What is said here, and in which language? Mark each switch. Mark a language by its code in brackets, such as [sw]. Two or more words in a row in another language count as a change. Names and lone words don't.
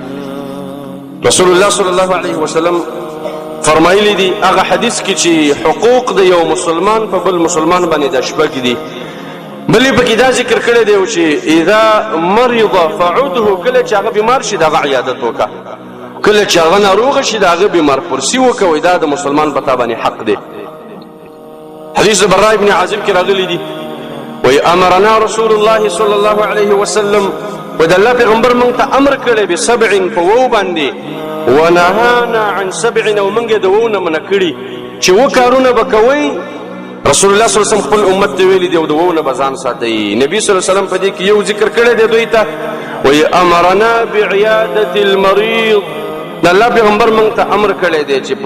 [ps] رسول الله [ar] صلی الله علیه وسلم [ps] فرمایلی دي هغه حدیث کې چې حقوق د یو مسلمان په بل مسلمان باندې د شپږ دي بلې پکې دا ذکر کړی دی چې [ar] اذا مرض فعده [ps] کله چې هغه بیمار شي د هغه عیادت وکړه کله چې هغه ناروغ شي د هغه بیمار پرسي وکړه دا د مسلمان په تا باندې حق دی حدیث براء ابن عازب کې راغلی دی وی [ar] امرنا رسول الله صلی الله علیه وسلم [ps] و د الله پیغمبر موږ ته امر کړی بسبع په وو باندې [ar] ونهانا عن سبع [ps] او موږ د وو نه منع کړي چې و کارونه به کوئ رسول الله [ar] صلی الله علیه وسلم [ps] خپل امت ته ویلي دی او د وو نه به ځان ساتئ نبي [ar] صلی الله علیه وسلم [ps] په دې کې یو ذکر کړی دی دوی ته وی [ar] امرنا بعیادة المریض [ps] د الله پیغمبر موږ ته امر کړی دی چې په